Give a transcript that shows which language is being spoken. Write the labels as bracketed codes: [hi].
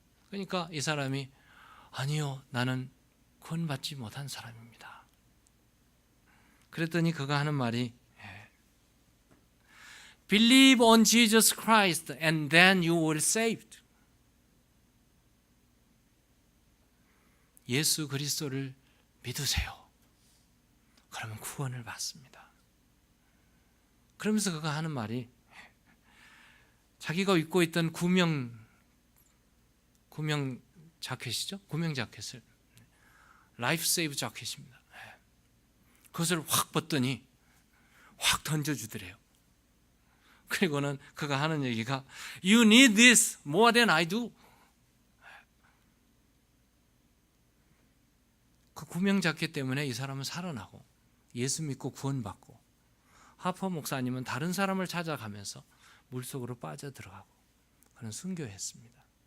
[ko] 그러니까 이 사람이 아니요, 나는 구원받지 못한 사람입니다. 그랬더니 그가 하는 말이 [en] Believe on Jesus Christ and then you will saved. [ko] 예수 그리스도를 믿으세요. 그러면 구원을 받습니다. 그러면서 그가 하는 말이 자기가 입고 있던 구명 자켓이죠. 구명 자켓을 라이프 세이브 자켓입니다. 그것을 확 벗더니 확 던져주더래요. 그리고는 그가 하는 얘기가 [en] You need this more than I do. [ko] 그 구명 자켓 때문에 이 사람은 살아나고 예수 믿고 구원받고 하퍼 목사님은 다른 사람을 찾아가면서 물속으로 빠져들어가고 그런 순교했습니다.